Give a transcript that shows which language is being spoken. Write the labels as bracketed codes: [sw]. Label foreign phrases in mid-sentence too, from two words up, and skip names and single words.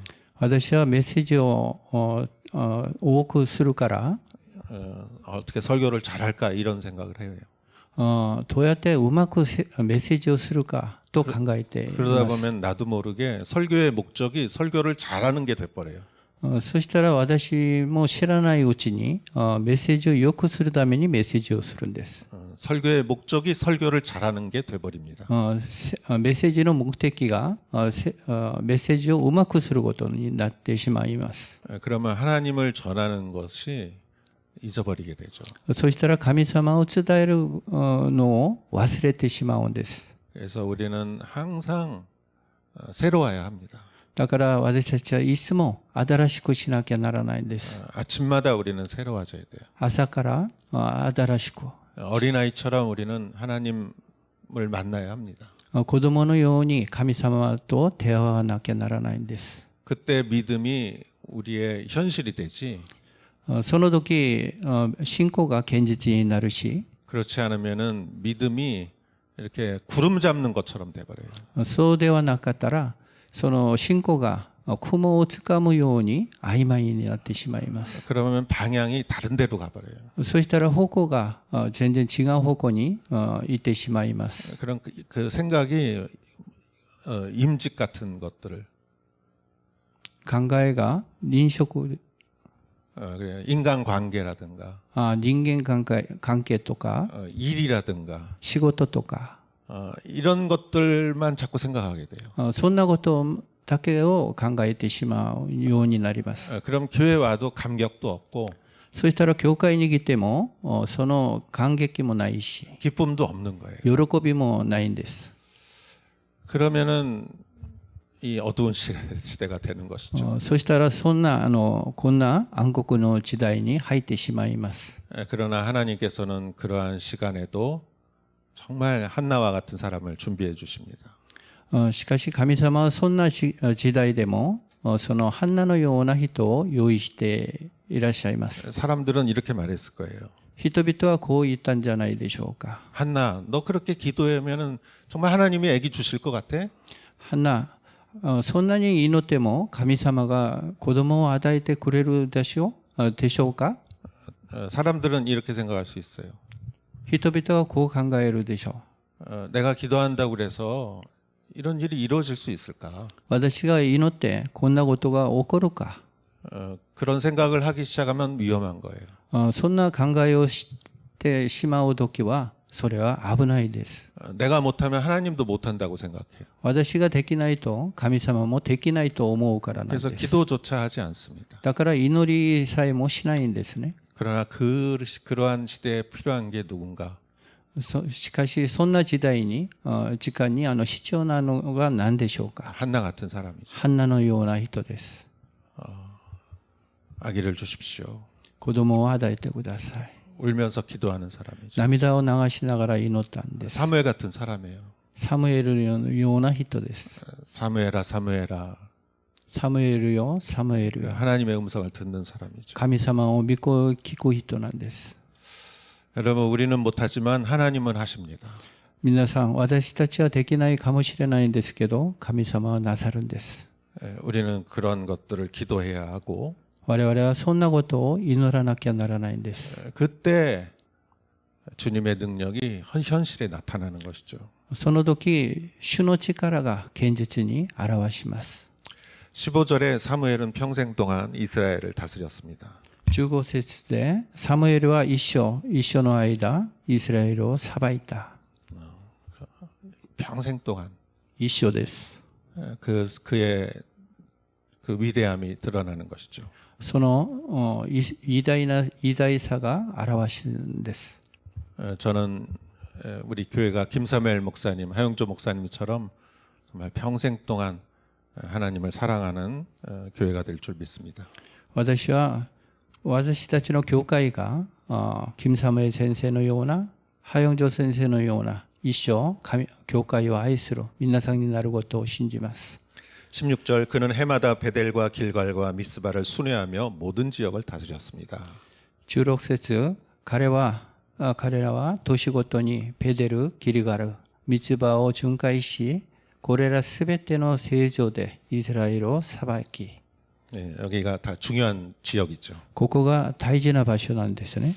[ja] 私はメッセージを多くするから [ko] 어떻게 설교를 잘할까 이런 생각을 해요. [ja] どうやってうまくメッセージをするかと考えています。 [ko] 그러다 보면 나도 모르게 설교의 목적이 설교를 잘하는 게 돼버려요. [ja] そしたら私も知らないうちにメッセージを良くするためにメッセージをするんです。 [ko] 설교의 목적이 설교를 잘하는 게 돼버립니다. [ja] メッセージの目的がメッセージをうまくすることになってしまいます。 [ko] 그러면 하나님을 전하는 것이 잊어버리게 되죠. [ja] そしたら神様を伝えるのを忘れてしまうんです。 [ko] 그래서 우리는 항상 새로워야 합니다. [ja] だから私たちはいつも新しくしなきゃならないんです。 [ko] 아침마다 우리는 새로워져야 돼요. [ja] 朝から新しく。 [ko] 어린아이처럼 우리는 하나님을 만나야 합니다. [ja] 子供のように神様と出会わなきゃならないんです。 [ko] 그때 믿음이 우리의 현실이 되지. [ja] その時信仰が現実になるし、 [ko] 그렇지 않으면은 믿음이 이렇게 구름 잡는 것처럼 돼버려요. [ja] そうではなかったらその信仰が雲をつかむように曖昧になってしまいます。 [ko] 그러면 방향이 다른 데로 가버려요. [ja] そしたら方向が全然違う方向に行ってしまいます。 [ko] 그런 그 생각이 임직 같은 것들을 [ja] 考えが臨職 [ko] 인간관계라든가 [ja] 人間関係とか [ko] 일이라든가 [ja] 仕事とか [ko] 이런 것들만 자꾸 생각하게 돼요. [ja] そんなことだけを考えてしまうようになります。 [ko] 그럼 교회 와도 감격도 없고 [ja] そしたら教会に来てもその感激もないし [ko] 기쁨도 없는 거예요. [ja] 喜びもないんです。 [ko] 그러면은 이 어두운 시대가 되는 것이죠. [ja] そしたらこんな暗黒の時代に入ってしまいます。 [ko] 그러나 하나님께서는 그러한 시간에도 정말 한나와 같은 사람을 준비해 주십니다. [ja] しかし神様はそんな時代でもそのハンナのような人を用意していらっしゃいます。 [ko] 사람들은 이렇게 말했을 거예요. [ja] 人々はこう言ったんじゃないでしょうか。 [ko] 한나, 너 그렇게 기도하면은 정말 하나님이 아기 주실 것 같아? [ja] ハンナ、そんなに祈っても神様が子供を与えてくれるでしょうか。 [ko] 사람들은 이렇게 생각할 수 있어요. [ja] 人々はこう考えるでしょう。 [ko] 내가 기도한다고 그래서 이런 일이 이루어질 수 있을까? [ja] 私が祈ってこんなことが起こるか。 [ko] 그런 생각을 하기 시작하면 위험한 거예요. [ja] そんな考えをしてしまうときはそれは危ないです。 [ko] 내가 못하면 하나님도 못한다고 생각해요. [ja] 私ができないと神様もできないと思うからなん [ko] 그래서 [ja] です。 [ko] 기도조차 하지 않습니다. [ja] だから祈りさえもしないんですね。 [ko] 그러나 그러한 시대에 필요한 게 누군가? [ja] しかしそんな時代に時間に必要なのが何でしょうか。 [ko] 한나 같은 사람이죠. [ja] ハンナのような人です。 [ko] 아기를 주십시오. [ja] 子供を与えてください。 [ko] 울면서 기도하는 사람이죠. [ja] 涙を流しながら祈ったんです。 [ko] 사무엘 같은 사람이에요. [ja] サムエルのような人です。 [ko] 사무엘아 사무엘아 [ja] サムエルよ、サムエルよ。 [ko] 하나님의 음성을 듣는 사람이죠. [ja] 神様を聞く人なんです。 [ko] 여러분 우리는 못하지만 하나님은 하십니다. [ja] 皆さん、私たちはできないかもしれないんですけど、神様はなさるんです。 [ko] 우리는 그런 것들을 기도해야 하고 [ja] 我々はそんなことを祈らなきゃならないんです。 [ko] 그때 주님의 능력이 현실에 나타나는 것이죠. [ja] その時、主の力が現実に表します。 [ko] 15절에 사무엘은 평생 동안 이스라엘을 다스렸습니다. [ja] 15 節で、サムエルは一生の間、イスラエルを裁いた。 [ko] 평생 동안 [ja] 一生です。 [ko] 그의 그 위대함이 드러나는 것이죠. [ja] その偉大さが表すんです。 [ko] 저는 우리 교회가 김사멜 목사님, 하영조 목사님처럼 정말 평생 동안 하나님을 사랑하는 교회가 될 줄 믿습니다. [ja] 私たちの教会が金サムエル先生のような、ハヨンジョ先生のような一生教会を愛する皆さんになることを信じます。 [ko] 16절 그는 해마다 베델과 길갈과 미스바를 순회하며 모든 지역을 다스렸습니다. [ja] 16 節、彼らは年ごとにペデル、ギルガル、ミツバを巡回し、これらすべての聖城でイスラエルを裁き。 [ko] 네, 여기가 다 중요한 지역이죠. [ja] ここが大事な場所なんですね。